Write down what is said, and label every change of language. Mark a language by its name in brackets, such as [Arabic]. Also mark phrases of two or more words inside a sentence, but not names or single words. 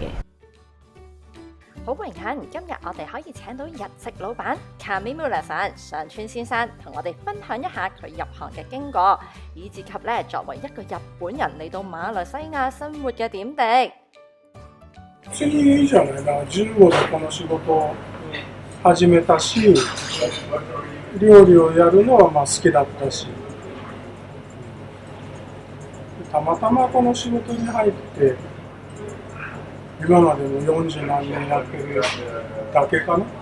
[Cantonese] 好榮幸，今日我哋可以請到日籍老闆 Kamimura 上川先生，同我哋分享一下佢入行嘅經過，以至及咧作為一個日本人嚟到馬來西亞生活嘅點滴。 [Japanese] 10年以上の間、15でこの仕事を始めたし、料理をやるのは好きだったし、たまたまこの仕事に入って、今までも40何年やってるだけかな。